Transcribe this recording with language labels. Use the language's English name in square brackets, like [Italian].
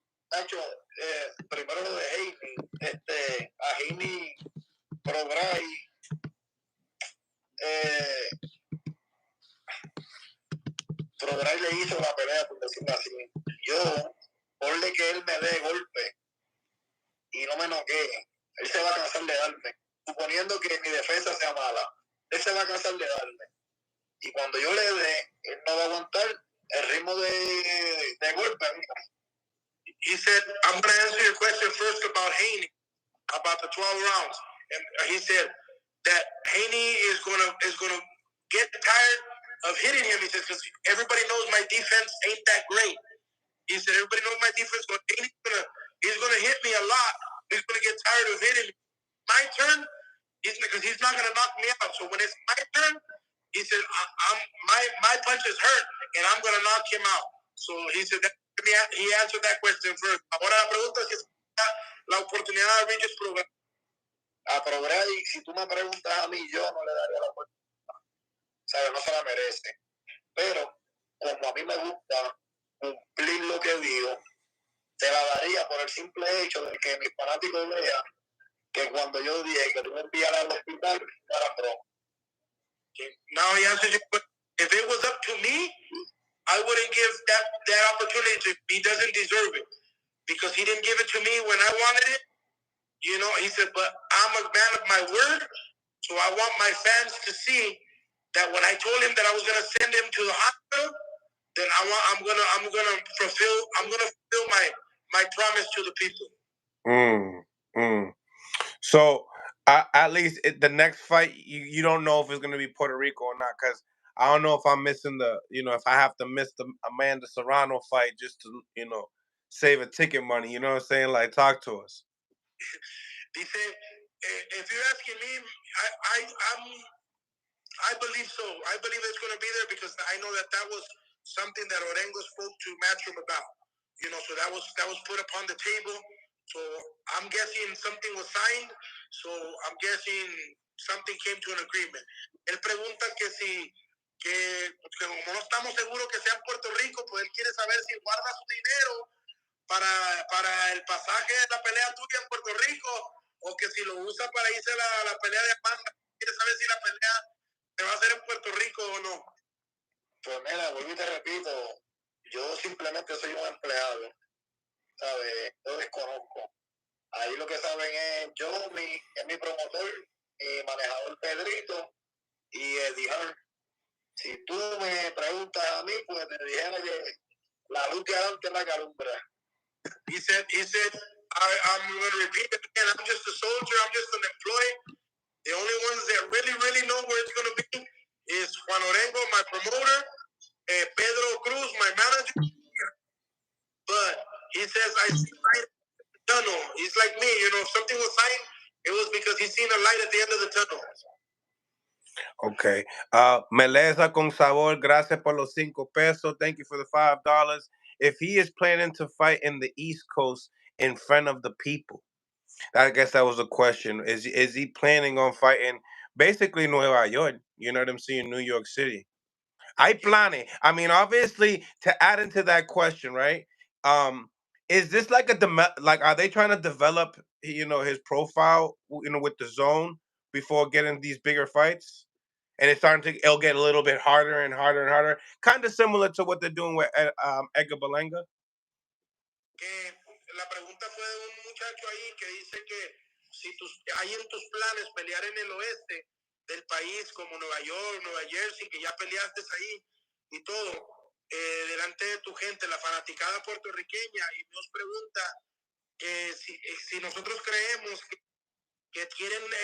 [Spanish] Nacho, primero lo de Haney, a Haney Prograis, Prograis le hizo la pelea, por decirlo así. Yo, ponle que él me dé golpe y no me noquee, él se va a cansar de darme. Suponiendo que mi defensa sea mala, él se va a cansar de darme. Y cuando yo le dé, él no va a aguantar el ritmo de golpe. [English] He said, I'm going to answer your question first about Haney, about the 12 rounds. And he said that Haney is going to get tired of hitting him. He says, because everybody knows my defense ain't that great. He said, everybody knows my defense, but he's gonna hit me a lot. He's gonna get tired of hitting me. My turn, because he's not gonna knock me out. So when it's my turn, he said, my punches hurt, and I'm gonna knock him out. So he said, he answered that question first. [Spanish] Ahora la pregunta es si la oportunidad de Regis Prograis. Pero Brady, si tú me preguntas a mí, yo no le daría la oportunidad. O sea, no se la merece. Pero como a mí me gusta cumplir lo que digo, te la daría por el simple hecho de que mis fanáticos vean que cuando yo dije que tú me enviaras al hospital, no era broma. [English] Now he answers your question. If it was up to me, I wouldn't give that opportunity to him. He doesn't deserve it because he didn't give it to me when I wanted it. You know, he said, but I'm a man of my word, so I want my fans to see that when I told him that I was going to send him to the hospital, then I'm gonna fulfill my promise to the people. So at least the next fight, you don't know if it's gonna be Puerto Rico or not, because I don't know if I'm missing if I have to miss the Amanda Serrano fight just to save a ticket money. You know what I'm saying? Like, talk to us. [Spanish] Dice, [English] if you're asking me, I believe so. I believe it's going to be there because I know that was something that Orengo spoke to Matchroom about. You know, so that was put upon the table. So I'm guessing something was signed. So I'm guessing something came to an agreement. [Spanish] Él pregunta que como no estamos seguros que sea en Puerto Rico, pues él quiere saber si guarda su dinero para el pasaje de la pelea tuya en Puerto Rico o que si lo usa para irse a la pelea de Panda. Quiere saber si la pelea se va a hacer en Puerto Rico o no. Pues mira, vuelvo y te repito, yo simplemente soy un empleado, ¿sabes? Yo desconozco. Ahí lo que saben es es mi promotor, mi manejador Pedrito y Hearn. Si tú me preguntas a mí, pues te dijera que la luz de adelante es la calumbra. [English] He said, I'm going to repeat it again. I'm just a soldier. I'm just an employee. The only ones that really, really know where it's going to be is Juan Orengo, my promoter, Pedro Cruz, my manager. But he says, I see light at the tunnel. He's like me. You know, if something was signed, it was because he's seen a light at the end of the tunnel. Okay. [Spanish] Meleza con sabor, gracias por los $5. [English] Thank you for the $5. If he is planning to fight in the East Coast in front of the people, I guess that was a question. Is he planning on fighting basically Nueva York? You know what I'm saying? New York City. I mean, obviously, to add into that question, right? Is this like are they trying to develop, his profile, with the zone before getting these bigger fights? And it'll get a little bit harder and harder and harder, kind of similar to what they're doing with Edgar Berlanga. [Spanish] La pregunta fue de un muchacho ahí que dice que si hay en tus planes pelear en el oeste del país como Nueva York, Nueva Jersey, que ya peleaste ahí y todo, delante de tu gente, la fanaticada puertorriqueña, y nos pregunta que si nosotros creemos que quieren